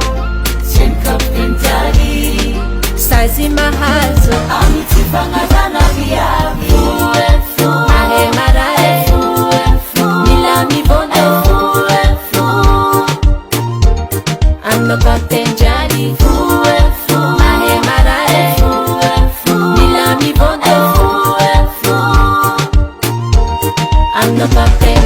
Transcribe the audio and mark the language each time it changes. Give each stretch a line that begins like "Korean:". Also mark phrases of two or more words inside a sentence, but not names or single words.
French: C'est Captain Jali.
Malagasy: sazi mahazo, Amity fagnazana viavy. ahe marae, mila mivona. Ando Captain Jali, ahe marae, mila mivona. Ando Captain